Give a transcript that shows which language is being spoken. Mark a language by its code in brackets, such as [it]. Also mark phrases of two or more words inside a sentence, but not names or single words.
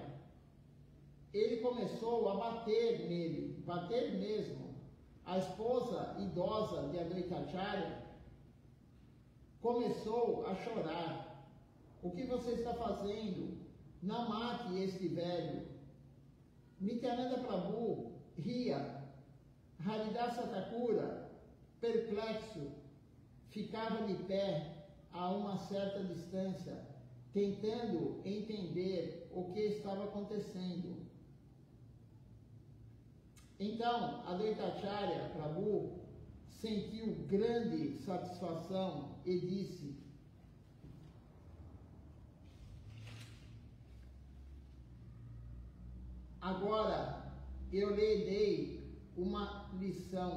[pt] Ele começou a bater nele, bater mesmo. A esposa idosa de Advaitacharya começou a chorar. O que você está fazendo? Não mate este velho. Nityananda Prabhu ria. Haridasa Thakura, perplexo, ficava de pé a uma certa distância, tentando entender o que estava acontecendo. Então, Advaitacharya Prabhu sentiu grande satisfação e disse: agora eu lhe dei uma lição.